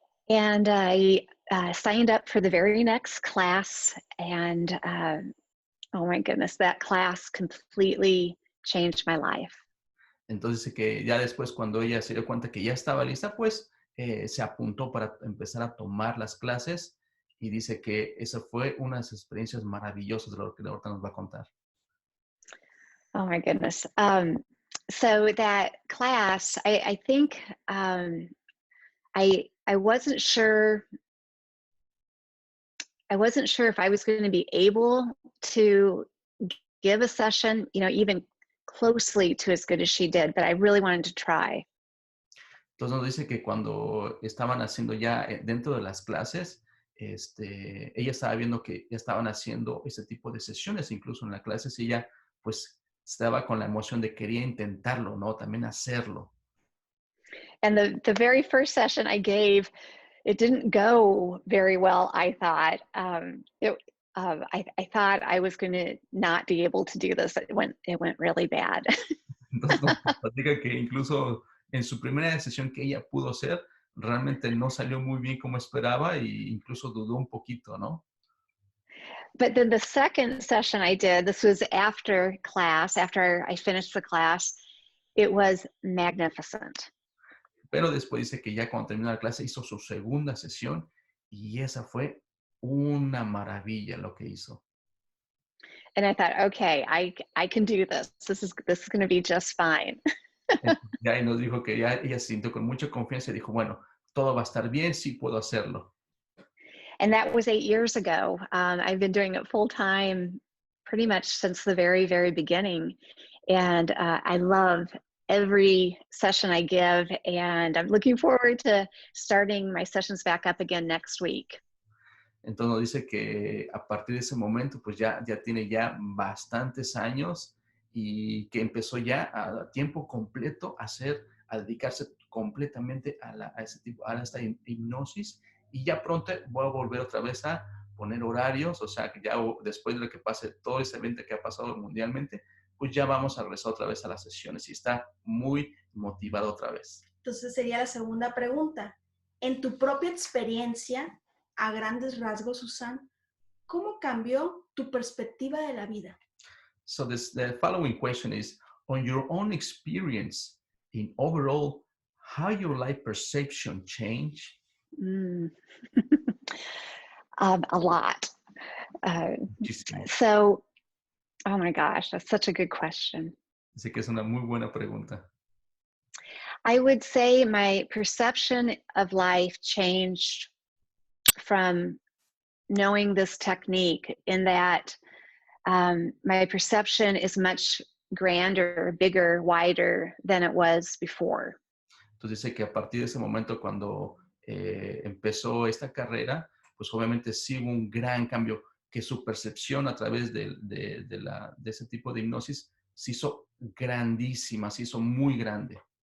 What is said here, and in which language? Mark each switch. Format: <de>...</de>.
<en>And I signed up for the very next class, and oh my goodness, that class completely changed my life.</en> <es>Entonces que ya después cuando ella se dio cuenta que ya estaba lista, pues se apuntó para empezar a tomar las clases y dice que esa fue una de las experiencias maravillosas de lo que ahorita nos va a contar.</es> <en>Oh my goodness. So that class, I think I wasn't sure if I was going to be able to give a session, even closely to as good as she did, but I really wanted to try.</en> <es>Entonces nos dice que cuando estaban haciendo ya dentro de las clases, ella estaba viendo que ya estaban haciendo ese tipo de sesiones, incluso en las clases, y ella pues estaba con la emoción de quería intentarlo, ¿no? También hacerlo.</es> <en>And the very first session I gave, it didn't go very well, I thought. I thought I was going to not be able to do this. It went really bad.</en> <es>Entonces nos platica que incluso en su primera sesión que ella pudo hacer, realmente no salió muy bien como esperaba e incluso dudó un poquito, ¿no?</es> <en>But then the second session I did, this was after class, after I finished the class, it was magnificent.</en> <es>Pero después dice que ya cuando terminó la clase hizo su segunda sesión y esa fue una maravilla lo que hizo.</es> <en>And I thought, okay, I can do this. This is going to be just fine.</en> <es>Ya y nos dijo que ya ella se sintió con mucha confianza y dijo, bueno, todo va a estar bien, sí puedo hacerlo.</es> <en>And that was 8 years ago. I've been doing it full time pretty much since the very, very beginning. And I love every session I give, and I'm looking forward to starting my sessions back up again next week.</en> <es>Entonces nos dice que a partir de ese momento, pues ya tiene ya bastantes años y que empezó ya a tiempo completo a dedicarse completamente a esta hipnosis, y ya pronto voy a volver otra vez a poner horarios, o sea que ya después de lo que pase todo ese evento que ha pasado mundialmente, pues ya vamos a regresar otra vez a las sesiones y está muy motivado otra vez. Entonces sería la segunda pregunta. En tu propia experiencia, a grandes rasgos, Suzanne, ¿cómo cambió tu perspectiva de la vida?</es> <en>So the following question is, on your own experience in overall, how your life perception changed? A lot. So, oh my gosh, that's such a good question.</en> <es>Así que es una muy buena pregunta.</es> <en>I would say my perception of life changed from knowing this technique, in that my perception is much grander, bigger, wider than it was before.</en> <es>Entonces dice que a partir de ese momento cuando empezó esta carrera, pues obviamente sí hubo un gran cambio, que su percepción a través de ese tipo de hipnosis se hizo grandísima, se hizo muy grande.</es>